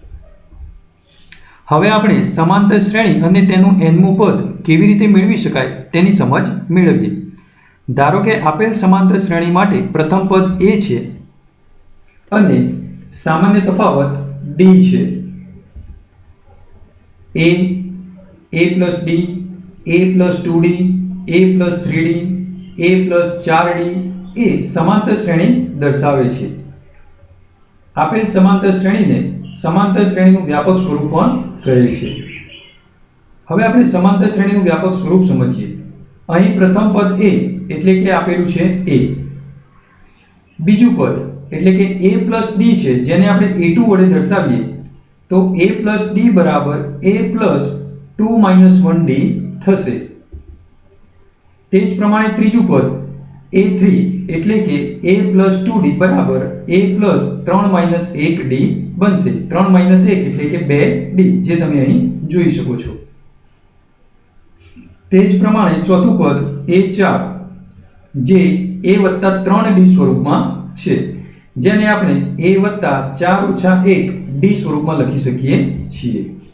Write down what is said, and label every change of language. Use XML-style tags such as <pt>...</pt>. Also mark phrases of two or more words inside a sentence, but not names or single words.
<gu>હવે આપણે સમાંતર શ્રેણી અને તેનું nમું પદ કેવી રીતે મેળવી શકાય તેની સમજ મેળવીએ. ધારો કે આપેલ સમાંતર શ્રેણી માટે પ્રથમ પદ a છે અને સામાન્ય તફાવત d છે.</gu> <en>a plus d, a plus 2d, a plus 3d, a plus 4d</en> <gu>એ સમાંતર શ્રેણી દર્શાવે છે. આપેલ સમાંતર શ્રેણીને સમાંતર શ્રેણીનું વ્યાપક સ્વરૂપ પણ કહે છે. હવે આપણે સમાંતર શ્રેણીનું વ્યાપક સ્વરૂપ સમજીએ. અહીં પ્રથમ પદ a એટલે કે આપેલું છે a. બીજું પદ એટલે કે</gu> <en>a plus d</en> <gu>છે, જેને આપણે a2 વડે દર્શાવીએ તો a plus d બરાબર</gu> <en>a plus 2 minus 1d</en> <gu>થશે. તે જ પ્રમાણે ત્રીજું પદ a3 એટલે કે</gu> <en>a plus 2d</en> <gu>બરાબર</gu> <en>a plus 3 minus 1d</en> <gu>બનશે. 3 minus 1 એટલે કે 2d, જે તમે અહીં જોઈ શકો છો. તે જ પ્રમાણે ચોથું પદ a4 જે a વત્તા 3d સ્વરૂપમાં છે, જેને આપણે a વત્તા 4 ઓછા 1 d સ્વરૂપમાં લખી શકીએ છીએ.</gu>